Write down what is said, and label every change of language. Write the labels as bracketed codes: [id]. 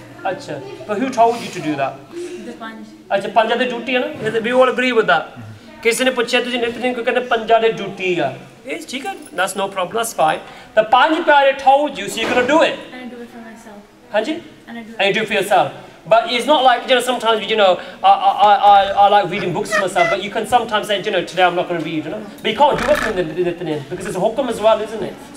[en] अच्छा, but who told you to do that? The panj. [pa] अच्छा, ਪੰਜਾਂ ਦੀ ਡਿਊਟੀ ਹੈ ਨਾ? [en] We all agree with that. [pa] ਕਿਸੇ ਨੇ ਪੁੱਛਿਆ ਤੁਸੀਂ ਨਿਤਨ ਕਿਉਂ ਕਹਿੰਦੇ ਪੰਜਾਂ ਦੀ ਡਿਊਟੀ ਆ? ਇਹ ਠੀਕ ਹੈ, [en] that's no problem, that's fine. The Panj Pyare told you, so you're gonna do it. And I do it for myself. [pa] ਹਾਂਜੀ? [en] And I do it. And you do it for yourself. But it's not like, sometimes, I like reading books for myself, but you can sometimes say, today I'm not going to read, But you can't do it for the because it's a hukum as well, isn't it?